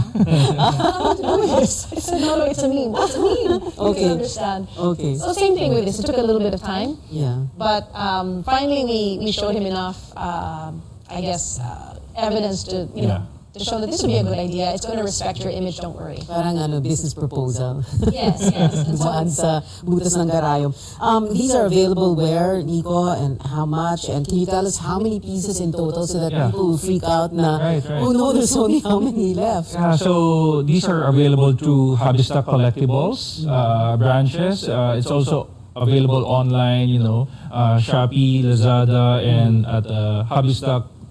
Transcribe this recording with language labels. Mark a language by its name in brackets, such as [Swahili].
[English] I don't know what to do with this." I said, "No, it's a meme. What's a meme?" Okay. You can understand. Okay. So same thing with this. It took a little bit of time. Yeah. But finally, we showed him enough, I guess, evidence to, you know, to show that this would be a good idea. It's going to respect your image, don't worry. [Filipino] Parang business proposal. [English] Yes. [Filipino] Saan sa butas ng karayom. [English] These are available where, Nico, and how much? And can you tell us how many pieces in total so that people will freak out na, Right. oh no, there's only how many left? Yeah, so these are available through Hobbystock Collectibles branches. It's also available online, Shopee, Lazada, and at Hobbystock.